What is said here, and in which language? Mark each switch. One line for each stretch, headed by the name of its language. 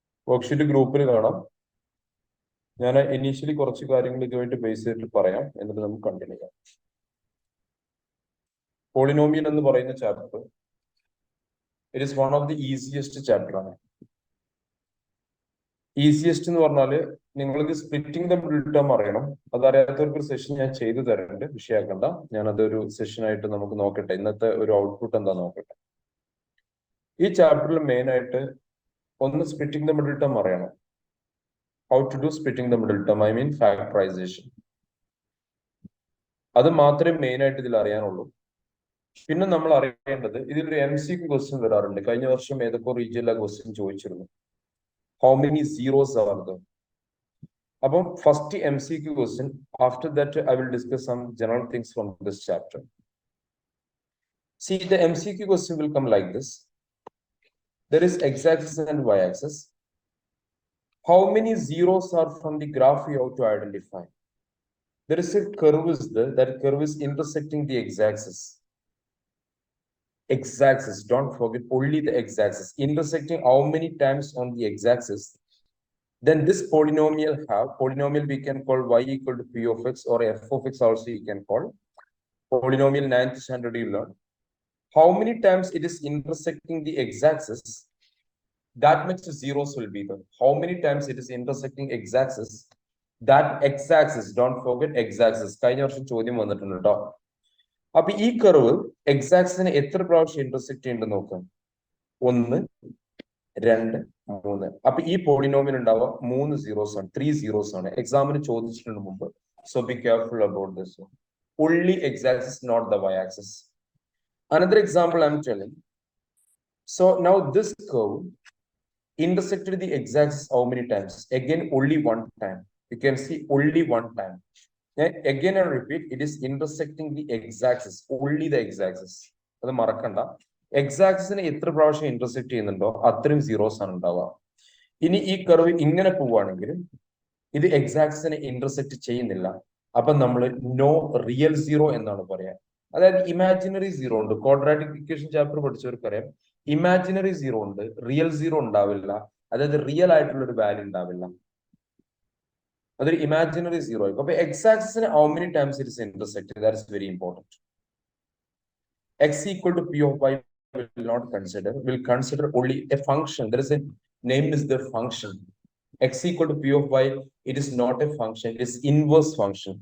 Malayalam: Worksheet ഗ്രൂപ്പിൽ കാണാം. ഞാൻ ഇനീഷ്യലി കുറച്ച് കാര്യങ്ങളൊക്കെ വേണ്ടി ബേസ് ചെയ്തിട്ട് പറയാം, എന്നിട്ട് നമുക്ക് കണ്ടിന്യൂ ചെയ്യാം. പോളിനോമിയൽ എന്ന് പറയുന്ന chapter,
English: it is one of the easiest chapter
Malayalam: ആണ്. ഈസിയസ്റ്റ് എന്ന് പറഞ്ഞാല് നിങ്ങൾക്ക് സ്പ്ലിറ്റിംഗ് ദ മിഡിൽ ടേം അറിയണം. അതറിയാത്തവർക്ക് ഒരു സെഷൻ ഞാൻ ചെയ്തു തരുന്നുണ്ട്, വിഷയാക്കണ്ട. ഞാൻ അതൊരു സെഷനായിട്ട് നമുക്ക് നോക്കട്ടെ. ഇന്നത്തെ ഒരു ഔട്ട്പുട്ട് എന്താ നോക്കട്ടെ. ഈ ചാപ്റ്ററിൽ മെയിൻ ആയിട്ട് ഒന്ന് സ്പ്ലിറ്റിംഗ് ദ മിഡിൽ ടേം അറിയണം.
English: How to do splitting the middle term, I mean factorisation.
Malayalam: അത് മാത്രമേ മെയിൻ ആയിട്ട് ഇതിൽ അറിയാനുള്ളൂ. പിന്നെ നമ്മൾ അറിയേണ്ടത്, ഇതിലൊരു MCQ ക്വസ്റ്റ്യൻ വരാറുണ്ട്. കഴിഞ്ഞ വർഷം ഏതൊക്കെ റീജിയനിലെ ക്വസ്റ്റ്യൻ ചോദിച്ചിരുന്നു.
English: How many zeros are there? About first MCQ question. After that, I will discuss some general things from this chapter. See, the MCQ question will come like this. There is x-axis and y-axis. How many zeros are from the graph you have to identify? There is a curve is there. That curve is intersecting the x-axis. X-axis, don't forget, only the x-axis. Intersecting how many times on the x-axis? Then this polynomial we can call y equal to p of x, or f of x also you can call. Polynomial 9th standard you learn. How many times it is intersecting the x-axis? That much zeros will be there. How many times it is intersecting x-axis? That x-axis, don't forget x-axis.
Malayalam: കഴിഞ്ഞ വർഷം ചോദ്യം വന്നിട്ടുണ്ട് കേട്ടോ. അപ്പൊ ഈ curve x-axisനെ എത്ര പ്രാവശ്യം intersect ചെയ്യുന്നുണ്ട് നോക്കാം. 1, 2, 3. അപ്പൊ ഈ പോളിനോമിയൽ ഉണ്ടാവുക 3 zeros ആണ്, 3 zeros ആണ്. എക്സാമിന് ചോദിച്ചിട്ടുണ്ട് മുമ്പ്. So be careful about this one. Only x-axis, not the y-axis. Another example I'm telling. So now this curve intersected the x-axis how many times? Again, only one time. You can see only one time. Again, I repeat, it is intersecting the x-axis, only the x-axis. അത് മറക്കണ്ട. x-axisനെ എത്ര പ്രാവശ്യം intersect ചെയ്യുന്നുണ്ടോ അത്രയും zeros ആണ് ഉണ്ടാവുക. ഇനി ഈ കർവ് ഇങ്ങനെ പോവുകയാണെങ്കിൽ ഇത് x-axisനെ ഇന്റർസെക്ട് ചെയ്യുന്നില്ല. അപ്പൊ നമ്മൾ നോ റിയൽ സീറോ എന്നാണ് പറയാ. അതായത് ഇമാജിനറി സീറോ ഉണ്ട്. Quadratic equation chapter പഠിച്ചവർക്കറിയാം, imaginary zero ഉണ്ട്, റിയൽ സീറോ ഉണ്ടാവില്ല. അതായത് റിയൽ ആയിട്ടുള്ള ഒരു വാല്യൂ ഉണ്ടാവില്ല. അതൊരു ഇമാജിനറി സീറോ ആയിരിക്കും. അപ്പൊ x-axisനെ
English: how many times it is intersected, that is very important. X equal to p of y will not consider, will consider only a function. There is a name is the function. X equal to p of y, it is not a function, it is inverse function.